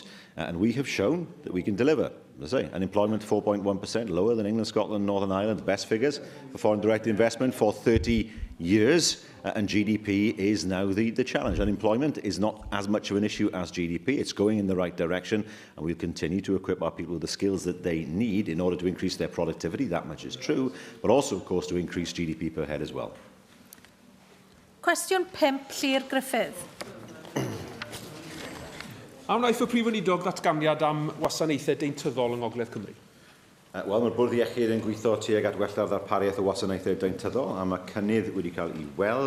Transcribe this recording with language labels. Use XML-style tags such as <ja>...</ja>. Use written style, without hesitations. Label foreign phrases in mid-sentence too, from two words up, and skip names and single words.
<en>And we have shown that we can deliver. As I say, unemployment 4.1%, lower than England, Scotland, Northern Ireland, best figures for foreign direct investment for 30 years, and GDP is now the challenge. Unemployment is not as much of an issue as GDP. It's going in the right direction, and we'll continue to equip our people with the skills that they need in order to increase their productivity. That much is true, but also, of course, to increase GDP per head as well.</en> <cy>Cwestiwn 5, Llyr Griffith. Am wnaeth y Prif Weinidog ddatganiad am wasanaethau deintyddol yng Ngogledd Cymru? Wel, mae'r Bwrdd Iechyd yn gweithio tuag at wella'r ddarpariaeth o wasanaethau deintyddol, a mae cynnydd wedi cael ei weld.</cy>